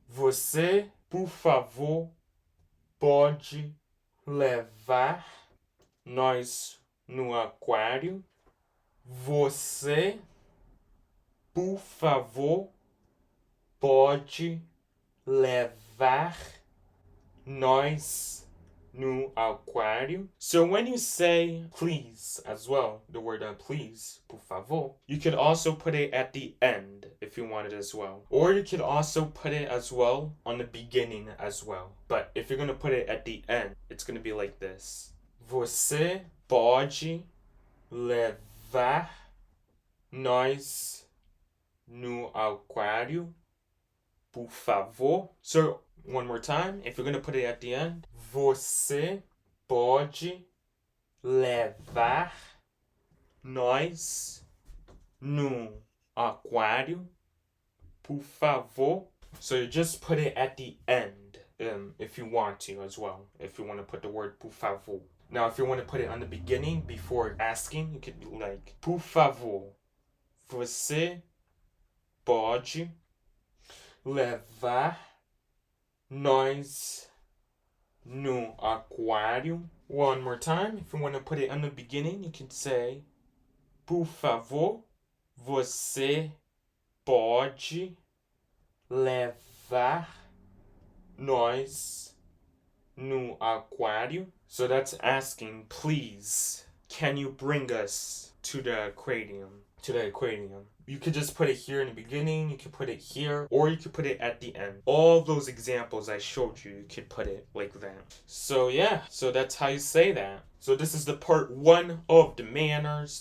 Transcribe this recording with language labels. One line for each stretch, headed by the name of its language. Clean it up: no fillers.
Portuguese: Você, por favor, pode levar nós no aquário? Você, por favor, pode levar nós no aquário?
English: So when you say please as well, the word please, por favor, you could also put it at the end if you want it as well. Or you could also put it as well on the beginning as well. But if you're going to put it at the end, it's going to be like this. Você pode levar nós no aquário, por favor? So one more time, if you're going to put it at the end,
Portuguese: você pode levar nós no aquário, por favor?
English: So you just put it at the end, if you want to as well, if you want to put the word por favor. Now, if you want to put it on the beginning before asking, you could be like,
Portuguese: por favor, você pode levar nós no aquário?
English: One more time. If you want to put it on the beginning, you can say,
Portuguese: por favor, você pode levar nós no aquário?
English: So that's asking, please, can you bring us to the aquarium? To the aquarium. You could just put it here in the beginning, you could put it here, or you could put it at the end. All those examples I showed you could put it like that. So yeah, so that's how you say that. So this is the part 1 of the manners.